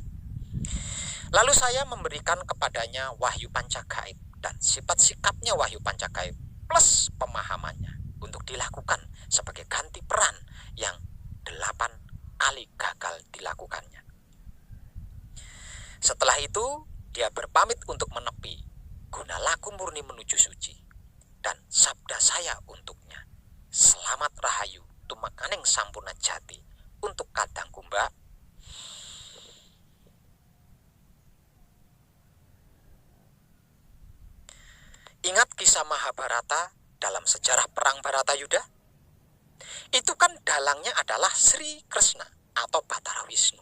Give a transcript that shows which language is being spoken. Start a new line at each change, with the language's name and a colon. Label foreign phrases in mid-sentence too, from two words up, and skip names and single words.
Indonesian: Lalu saya memberikan kepadanya wahyu pancagaib dan sifat sikapnya wahyu pancagaib plus pemahamannya untuk dilakukan sebagai ganti peran yang 8 kali gagal dilakukannya. Setelah itu, dia berpamit untuk menepi, guna laku murni menuju suci. Dan sabda saya untuknya, selamat rahayu,
Javanese: tumakaning sampurna jati,
Indonesian: untuk kadang Mbak. Ingat kisah Mahabharata dalam sejarah perang Baratayuda? Itu kan dalangnya adalah Sri Krishna atau Batara Wisnu.